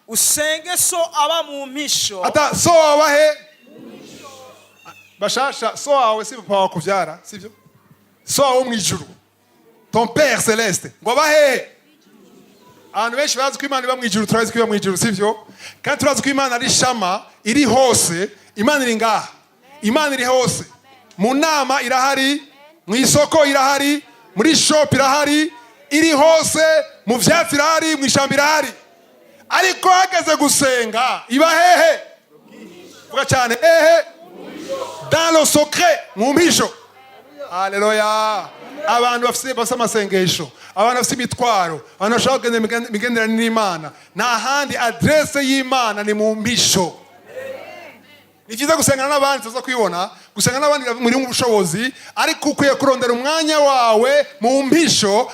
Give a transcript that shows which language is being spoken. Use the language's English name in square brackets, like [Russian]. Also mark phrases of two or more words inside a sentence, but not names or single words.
[Rundi] usenge so aba mu mpisho. Ata so wawe he bashasha, so wawe si papa wakuvyara sivyo? So wawe mu ijuru, [French] ton père céleste [Rundi] ngo aba he. Abantu benshi bazi ko Imana iba mu ijuru, turazi ko iba mu ijuru sivyo? Kandi turazi ko Imana ari shama, iri hose. Imana iri ngaha, Imana iri hose. Mu nama irahari, mu isoko irahari, muri shop irahari, iri hose, mu vyatsi irahari, mu ishamba irahari. Ariko hageze gusenga iba hehe? Vuga cyane, hehe? [French] Dans le secret, [Rundi] mu mpisho. Haleluya. Abantu bafite amasengesho, abantu bafite imitwaro, abantu bashaka kugenda imigenderanire n'Imana, nta handi adresse y'Imana ni mu mpisho. Ni byiza gusengana n'abandi, tuza kwibona gusengana n'abandi muri mu bushobozi, ariko ukwiye kurondera umwanya wawe mu mpisho.